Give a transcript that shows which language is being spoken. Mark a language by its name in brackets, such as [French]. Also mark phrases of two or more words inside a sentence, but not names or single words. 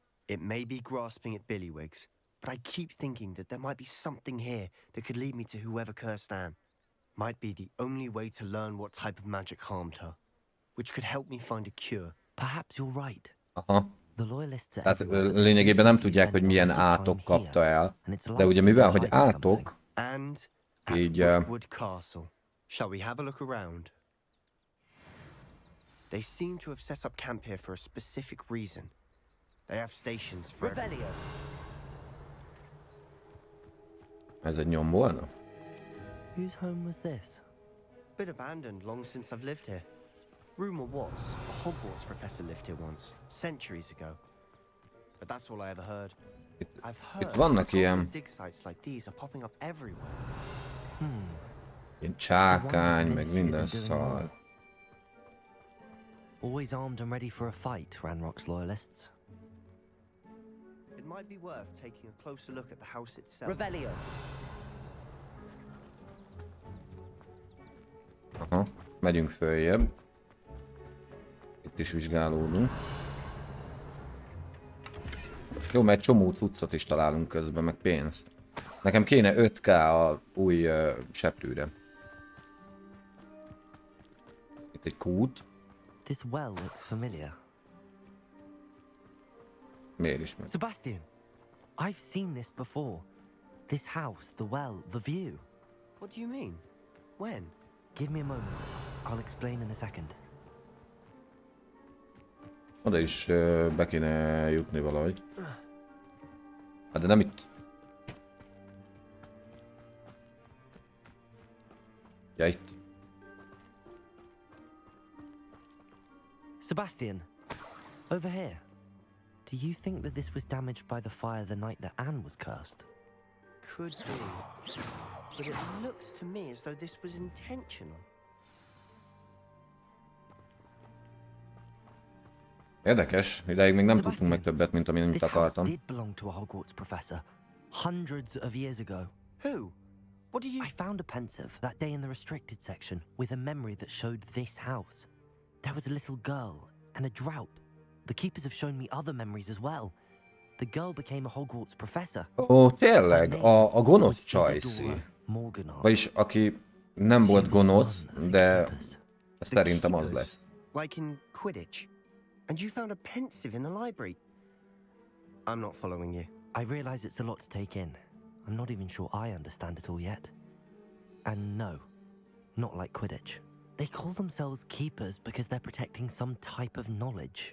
[English] It may be grasping at billywhigs, but I keep thinking that there might be something here that could lead me to whoever cursed Anne. Might be the only way to learn what type of magic harmed her, which could help me find a cure. Perhaps you're right. Aha. The loyalists are [Hungarian] Tehát [English] everywhere, but they do [Hungarian] lényegében nem [English] seem to be [Hungarian] tudják, hogy [English] spending a [Hungarian] milyen [English] lot of [Hungarian] átok [English] time [Hungarian] kapta [English] here, [Hungarian] el. [English] and it's [Hungarian] De [English] likely [Hungarian] ugye mivel, [English] they're [Hungarian] hogy [English] hiding something. And [Hungarian] átok, [English] at [Hungarian] így [English] Brookwood Castle. Shall we have a look around? They seem to have set up camp here for a specific reason. They have stations for Revelio. [Hungarian] ez egy nyom volna? [English] Whose home was this? Been abandoned long since I've lived here. Rumor was a Hogwarts professor lived here once, centuries ago. But that's all I ever heard. I've heard [Hungarian] vannak ilyen- [English] that dig sites like these are popping up everywhere. [Hungarian] Ilyen csákány, meg minden szar. [English] Always armed and ready for a fight, Ranrock's loyalists. It might be worth taking a closer look at the house itself. Revelio. [Hungarian] Aha, megyünk följebb. Itt is vizsgálódunk. Jó, mert csomó cuccot is találunk közben, meg pénzt. Nekem kéne 5K a új seprűre. Itt egy kút. [English] This well looks familiar. [Hungarian] Miért is meg? [English] Sebastian, I've seen this before. This house, the well, the view. What do you mean? When? Give me a moment. I'll explain in a second. [Hungarian] Oda is be kéne jutni valahogy. Hát de nem itt. Ja, itt. [English] Sebastian, over here. Do you think that this was damaged by the fire the night that Anne was cursed? Could be. But it looks to me as though this was intentional. [Hungarian] Érdekes, ideig még nem tudtunk meg többet, mint amit [English] This house [Hungarian] akartam. [English] did belong to a Hogwarts professor, hundreds of years ago. Who? What do you... I found a pensive that day in the restricted section with a memory that showed this house. There was a little girl and a drought. The keepers have shown me other memories as well. The girl became a Hogwarts professor. [Hungarian] Ó, tényleg, [English] Her name [Hungarian] a gonosz [English] was [Hungarian] Csajci. [English] Isidora Morganart. [Hungarian] Vagyis aki nem [English] She [Hungarian] volt [English] was [Hungarian] gonosz, [English] one of the [Hungarian] de [English] keepers. [Hungarian] szerintem az [English] keepers, [Hungarian] lesz. [English] Like in Quidditch. And you found a pensive in the library. I'm not following you. I realize it's a lot to take in. I'm not even sure I understand it all yet. And no, not like Quidditch. They call themselves keepers because they're protecting some type of knowledge.